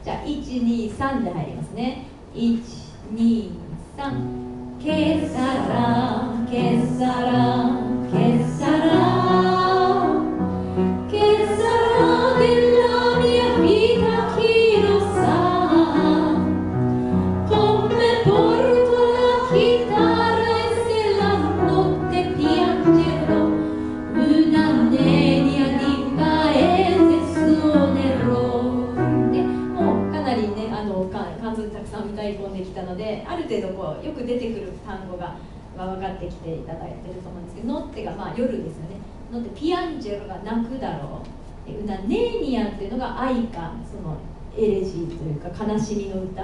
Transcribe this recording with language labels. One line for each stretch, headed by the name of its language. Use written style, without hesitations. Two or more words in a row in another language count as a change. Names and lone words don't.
Japanese: じゃあ123で入りますね。
Italian: 123 che sarà che sarà che sarà che sarà della mia vita chi lo sa come porto la chitarra e se la notte piangerò una nenia di paese suonerò
Japanese: でもうかなりね漢字たくさん歌い込んできたので、ある程度こうよく出てくる単語が分かってきていただいてると思うんですけど、ノッテがまあ夜ですよね。
Italian: notte piangerò
Japanese: が泣くだろう。ネーニアっていうのが愛歌、そのエレジーというか悲しみの歌。